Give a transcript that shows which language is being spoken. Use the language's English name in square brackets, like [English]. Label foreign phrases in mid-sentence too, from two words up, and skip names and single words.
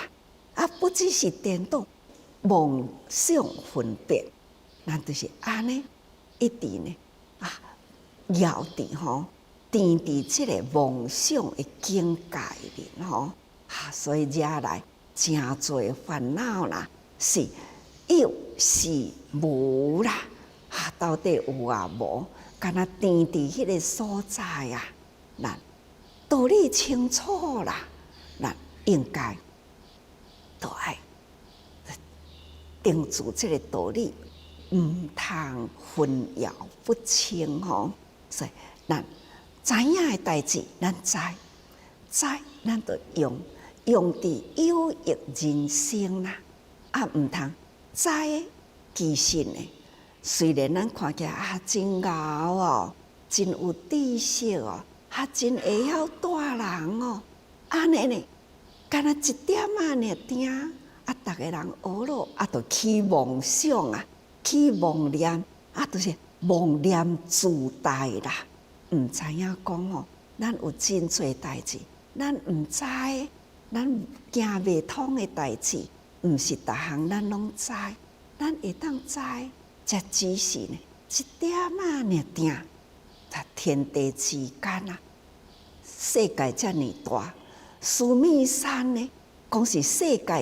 [Min Nan Chinese] 不只是颠倒，妄想分别，咱就是安尼一直呢绕伫吼，定伫即个妄想的境界里吼，所以惹来真侪烦恼啦，是有是无啦，到底有无？敢若定伫迄个所在咱道理清楚啦，咱应该都爱定住这个道理，唔通混淆不清吼。所以咱知影的代志，咱知，咱就用伫有益人生啦。唔通知其实呢，虽然咱看起来真牛哦，真有知识哦。真会晓带人哦，安尼呢，干那一点呢定，逐个人学咯，就起妄想起妄念，就是妄念自大啦。唔知影讲吼，咱有真侪代志，咱唔知，咱行未通的代志，唔是逐项咱拢知，咱会当知，才只是呢一点呢定。天地之间世界遮尔大，须弥山呢，讲是世界